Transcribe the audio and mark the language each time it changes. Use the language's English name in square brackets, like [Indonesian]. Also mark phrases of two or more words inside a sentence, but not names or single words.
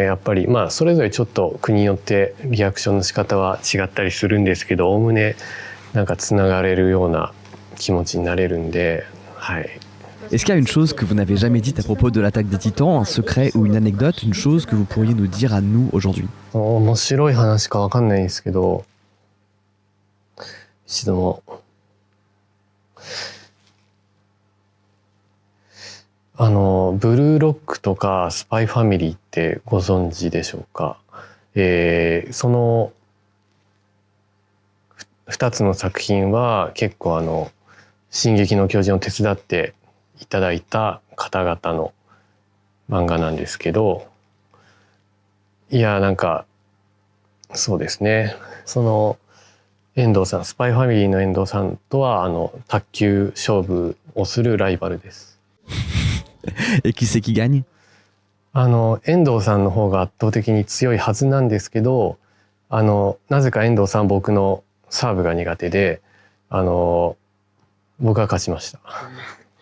[Japanese] やっぱりそれぞれちょっと国によってリアクションの仕方は違ったりするんですけど、おおむねなんかつながれるような気持ちになれるんで、はい。 [French] Est-ce qu'il y a une chose que vous n'avez jamais dite à propos de l'attaque des Titans, un secret ou une anecdote, une chose que vous pourriez nous dire à nous aujourd'hui? [Japanese] 面白い話かわかんないんですけど、一度もブルーロックとかスパイファミリーってご存知でしょうか。その2つの作品は結構進撃の巨人を手伝っていただいた方々の漫画なんですけど、いやなんかそうですね、その遠藤さん、スパイファミリーの遠藤さんとは卓球勝負をするライバルです。 [French] Et qui c'est qui gagne? [Japanese] 遠藤さんの方が圧倒的に強いはずなんですけど、なぜか遠藤さん僕のサーブが苦手で、僕が勝ちました。